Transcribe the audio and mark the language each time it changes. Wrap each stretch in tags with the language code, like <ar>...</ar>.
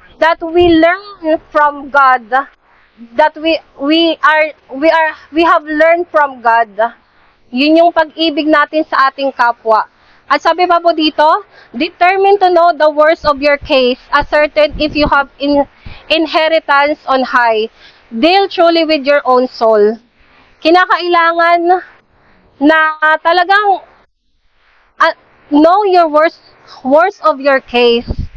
<en>That we learn from God, that we have learned from God.</en> <tl>Yun yung pag-ibig natin sa ating kapwa. At sabi pa po dito,</tl> <en>determined to know the worst of your case, ascertain if you have inheritance on high. Deal truly with your own soul.</en> <tl>Kinakailangan na talagang</tl> <en>know your worst of your case.</en>